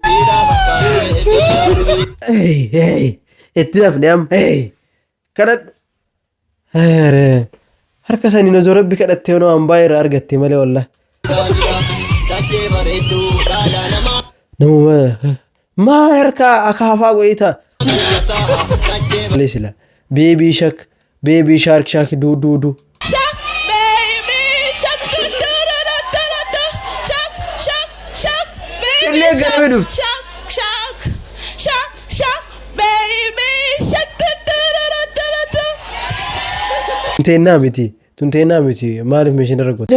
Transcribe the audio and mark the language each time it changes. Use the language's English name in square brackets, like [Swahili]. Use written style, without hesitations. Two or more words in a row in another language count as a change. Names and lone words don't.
[Oromo] itti nafne am kadhadhu harka sanii nozoo rabbi kadhattee noo hambaa irraa argatte malee wallah namuma maa harka akaafaa go'ita sila baby shark du Illee galme dhufti. Tunteennaa miti maaliif meeshaan irra goote?